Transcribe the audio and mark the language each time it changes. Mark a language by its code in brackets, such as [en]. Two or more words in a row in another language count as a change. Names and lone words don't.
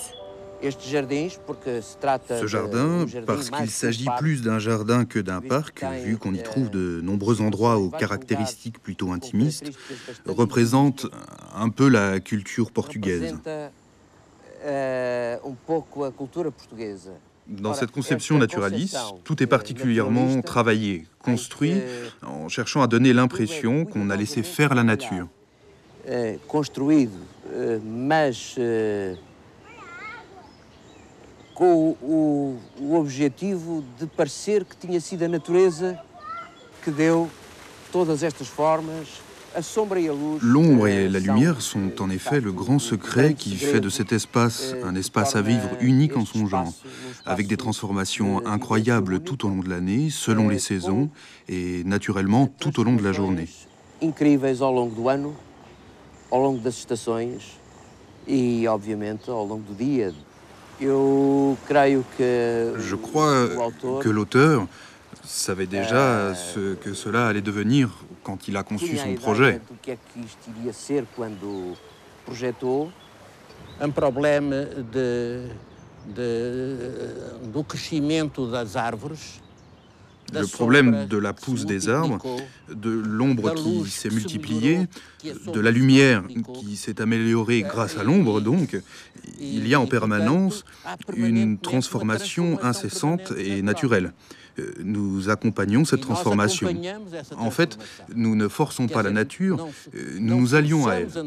[fr] Ce jardin, parce qu'il s'agit plus d'un jardin que d'un parc, vu qu'on y trouve de nombreux endroits aux caractéristiques plutôt intimistes, représente un peu la culture portugaise. Dans cette conception naturaliste, tout est particulièrement travaillé, construit, en cherchant à donner l'impression qu'on a laissé faire la nature. [pt] Com o objetivo de parecer que tinha sido a natureza que deu todas estas formas. [fr] L'ombre et la lumière sont en effet le grand secret qui fait de cet espace un espace à vivre unique en son genre, avec des transformations incroyables tout au long de l'année, selon les saisons, et naturellement tout au long de la journée. [pt] Incríveis ao longo do ano, ao longo das estações e, obviamente, ao longo do dia. [fr] Je crois que l'auteur savait déjà ce que cela allait devenir quand il a conçu son projet. Un problème [pt] do crescimento das árvores. [fr] Le problème de la pousse des arbres, de l'ombre qui s'est multipliée, de la lumière qui s'est améliorée grâce à l'ombre, donc, il y a en permanence une transformation incessante et naturelle. Nous accompagnons cette transformation. En fait, nous ne forçons pas la nature, nous nous allions à elle.